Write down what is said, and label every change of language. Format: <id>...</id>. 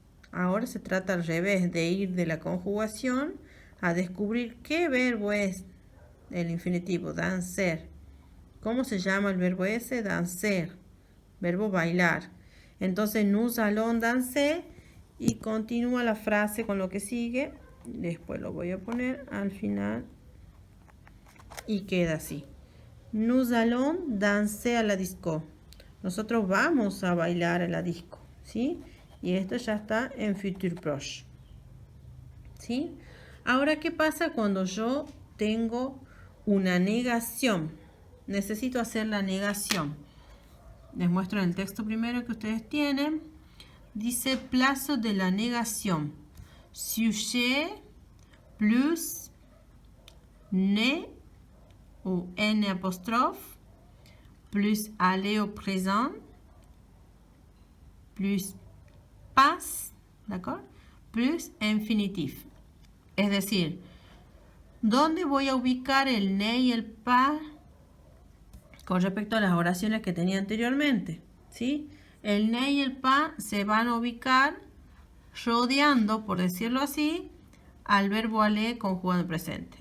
<es>Ahora se trata al revés, de ir de la conjugación a descubrir qué verbo es el infinitivo, danser. ¿Cómo se llama el verbo ese? Danser, verbo bailar. Entonces,</es> <fr>nous allons danser</fr> <es>y continúa la frase con lo que sigue. Después lo voy a poner al final y queda así.</es> <fr>Nous allons danser à la disco.</fr> <es>Nosotros vamos a bailar a la disco, ¿sí? Y esto ya está en futur proche, ¿sí? Ahora, ¿qué pasa cuando yo tengo una negación? Necesito hacer la negación. Les muestro en el texto primero que ustedes tienen. Dice plazo de la negación.</es> <fr>Sujet plus ne ou n apostrophe plus aller au présent plus pas, ¿d'accord? Plus infinitif.</fr> <es>Es decir, ¿dónde voy a ubicar el ne y el pas con respecto a las oraciones que tenía anteriormente? ¿Sí? El ne y el pas se van a ubicar rodeando, por decirlo así, al verbo aller conjugado en presente.</es>